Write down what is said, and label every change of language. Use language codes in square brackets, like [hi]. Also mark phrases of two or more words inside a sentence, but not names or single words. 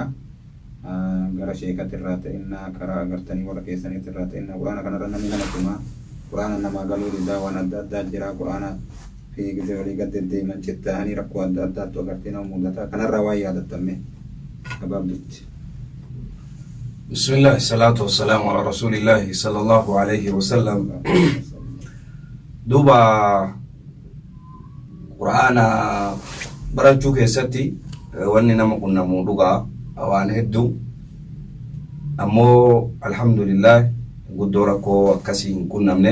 [om] Gara sheekati irraa ta'inna karaa agartanii warra keessaniitti irraa ta'inna Qur'aana kanarra namni nama tumaa Qur'aana nama galuu didaa waan adda addaa jira Qur'aana fi gizee walii gad deddeeman jettanii rakkoo adda addaattu agartee nama mudata kanarraa waan yaadattamme gabaabdutti. [ar] بسم الله، الصلاة والسلام على رسول الله صلى الله عليه وسلم. [om] Duuba Qur'aana barachuu keessatti wanni nama qunnamu dhugaa waan hedduu ammoo alhamdulillah guddoo rakkoo akkasii hin qunnamne.